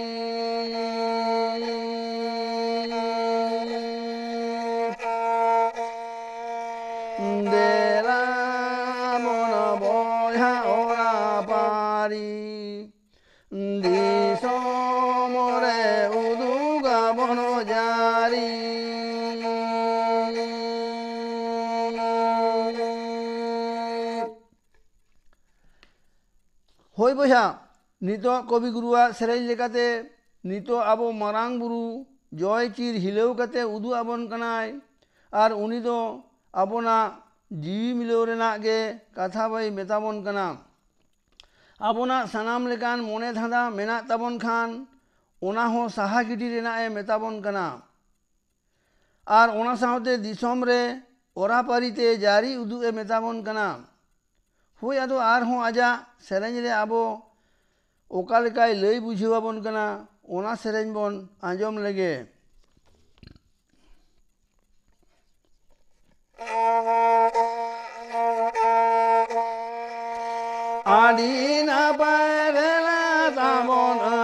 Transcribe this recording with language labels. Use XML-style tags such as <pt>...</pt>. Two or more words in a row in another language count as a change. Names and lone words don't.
<sat>देला बन बयहा ओरा पारी दिसमरे उदुगाबन जारी होय बया नितो कवि गुरुआ सेरेñ लेकाते नितो आबो मारांग बुरु जय चिर हिलौ कते उदु आबन कनाय आर उनी दो आबोना जीवी मिलौ रेना गे कथा बाई मेताबन कना आबोना सानाम लेकान मने धांदा मेना ताबन खान ओना हो साहा गिडी रेना ए मेताबन कना आर ओना सावते दिसम रे ओरा पारीते जारी उदु ए मेताबन कना होय आदो आर हो आजा सेरेñ रे आबो ओका लेकाय लई बुझावाबन कना ओना सेरेñ बन आंजम लेगे आड़ी ना पारेला ताबन</sat>